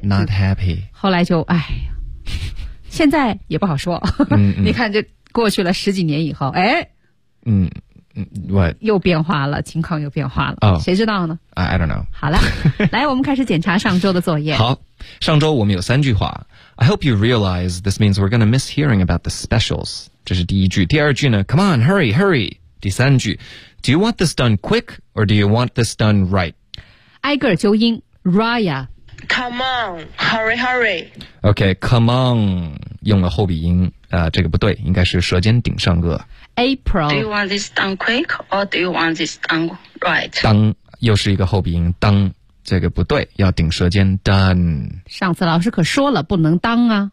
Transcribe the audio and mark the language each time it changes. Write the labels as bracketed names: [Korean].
[English] not happy. [Chinese] 后来就哎。现在也不好说，你看这过去了十几年以后，哎， [English] what? [Chinese] 又变化了，情况又变化了， [English] oh, [Chinese] 谁知道呢？ [English] I don't know. [Chinese] 好了，来，我们开始检查上周的作业。好，上周我们有三句话。 [English] I hope you realize this means we're going to miss hearing about the specials. [Chinese] 这是第一句。第二句呢 , [English] come on, hurry, hurry. [Chinese] 第三句 , [English] do you want this done quick or do you want this done right? [Chinese] 挨个纠音 ,Raya. [English] Come on, hurry, hurry. Okay, come on, [Chinese] 用了后鼻音、这个不对，应该是舌尖顶上颚。 [English] April. Do you want this done quick or do you want this done right? [Chinese] 当又是一个后鼻音，当这个不对，要顶舌尖 done. 上次老师可说了不能当啊。